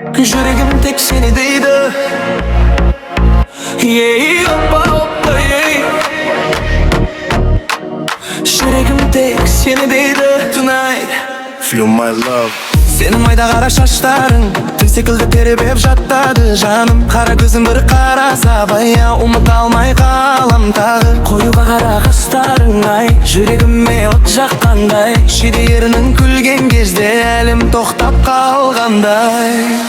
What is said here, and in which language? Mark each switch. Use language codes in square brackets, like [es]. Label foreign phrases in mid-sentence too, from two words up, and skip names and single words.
[kk] Жүрегім тек сені дейді. Ей, опа, опа, ей. Жүрегім тек сені дейді. [en] Tonight. Feel my love. [kk] Сенің майда қара шаштарың тіл секілді тербеп жаттады жаным. Қара көзің бір қараса, баяу ұмыта алмай қалам тағы. Қою қара қастарың, ай, жүрегіме от жаққандай. Шиде ерінің күлген кезде әлем тоқтап қалғандай.